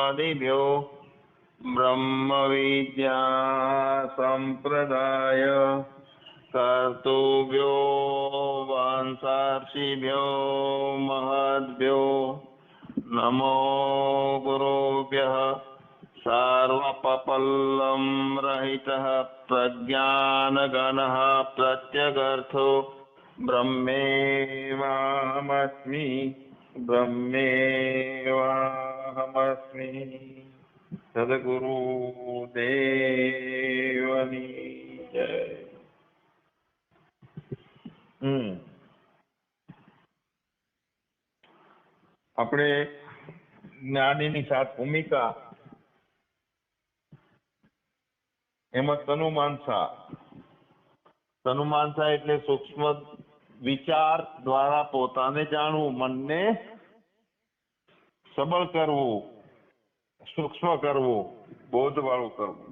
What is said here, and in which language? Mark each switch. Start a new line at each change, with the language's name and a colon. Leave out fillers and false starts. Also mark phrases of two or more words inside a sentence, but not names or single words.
Sanskrit: ऋषिभ्यो ब्रह्मविद्या संप्रदाय कर्तुभ्यो वंशार्षिभ्यो महद्भ्यो नमो गुरुभ्यः सर्वपल्लं रहितः प्रज्ञानगणः प्रत्यगर्थो ब्रह्मेवाहमस्मि ब्रह्मेवाहमस्मि।
Gujarati: સદગુરુ દેવની જય. આપણે જ્ઞાનીની સાત ભૂમિકા એમાં તનુમાનસા એટલે સૂક્ષ્મ વિચાર દ્વારા પોતાને જાણવું, મનને સબળ કરવું, સૂક્ષ્મ કરવું, બોધ વાળું કરવું.